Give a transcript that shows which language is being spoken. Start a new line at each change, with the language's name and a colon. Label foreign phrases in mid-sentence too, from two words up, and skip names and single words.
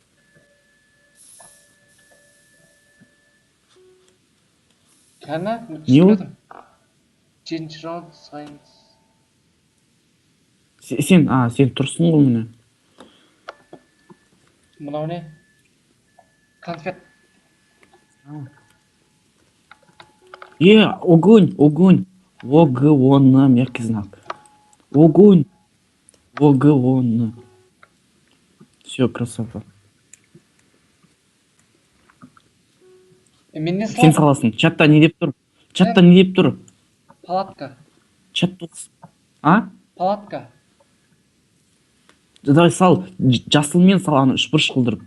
Kazakh: Кәне? Не ол? 7-ші раунд сайыныз. Сен тұрсың ғой міне. Мынау не? Конфет. Огонь.
Russian: Огонь, мягкий знак. Огонь. Огонь. Все, красота.
Kazakh: Мен не Сен салам? саласың. Чатта не деп тұр? Палатка. Чатта. Палатка. Давай сал. Жасылмен сал, аны үшбұрыш қылдырып.